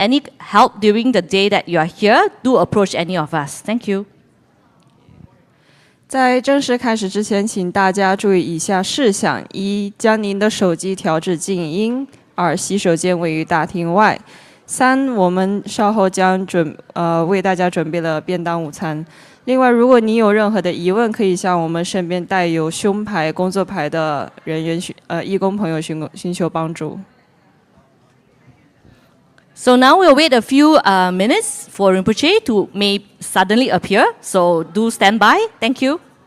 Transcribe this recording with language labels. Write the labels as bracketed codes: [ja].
[en] any help during the day that you are here, do approach any of us. Thank you. [zh] 在正式开始之前，请大家注意以下事项：一、将您的手机调至静音；二、洗手间位于大厅外；三、我们稍后将为大家准备了便当午餐。另外，如果你有任何的疑问，可以向我们身边带有胸牌、工作牌的人员义工朋友寻求帮助。 [en] So now we'll wait a few minutes for Rinpoche to may suddenly appear. So do stand by. Thank you.